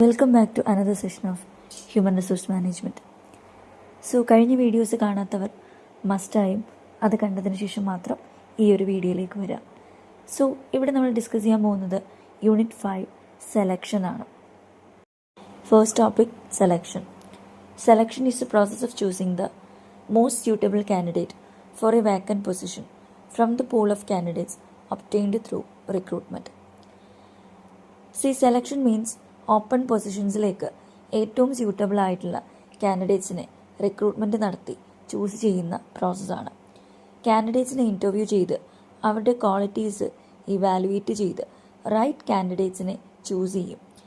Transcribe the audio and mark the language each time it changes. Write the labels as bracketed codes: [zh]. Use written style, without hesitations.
[en] Welcome back to another session of human resource management. [ml] So കഴിഞ്ഞ videos കാണാത്തവർ മസ്റ്റായും അത് കണ്ടതിന് ശേഷം മാത്രം ഈ ഒരു വീഡിയോയിലേക്ക് വരാം. സോ ഇവിടെ നമ്മൾ ഡിസ്കസ് ചെയ്യാൻ പോകുന്നത് യൂണിറ്റ് 5 സെലക്ഷൻ ആണ്. [en] First topic selection. Selection is the process of choosing the most suitable candidate for a vacant position from the pool of candidates obtained through recruitment. [ml] Selection means open പൊസിഷൻസിലേക്ക് ഏറ്റവും suitable ആയിട്ടുള്ള കാൻഡിഡേറ്റ്സിനെ recruitment നടത്തി choose ചെയ്യുന്ന പ്രോസസ്സാണ്. കാൻഡിഡേറ്റ്സിനെ interview ചെയ്ത് അവരുടെ qualities evaluate ചെയ്ത് right കാൻഡിഡേറ്റ്സിനെ choose ചെയ്യും.